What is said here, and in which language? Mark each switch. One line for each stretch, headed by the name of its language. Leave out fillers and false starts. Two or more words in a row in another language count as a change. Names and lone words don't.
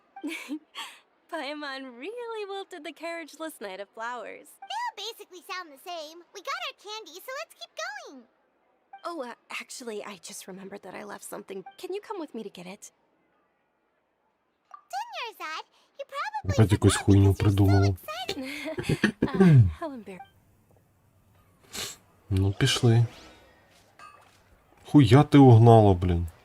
English: Paimon really wilted the carriageless Knight of Flowers. They all basically sound the same. We got our candy, so let's keep going. Oh, actually, I just remembered that I left something. Can you come with me to get it? Dunyarzad, you probably
Ukrainian: Опять якусь хуйню придумала.
English: How embarrassing.
Ukrainian: Ну, пішли. Хуя ти угнала, блін.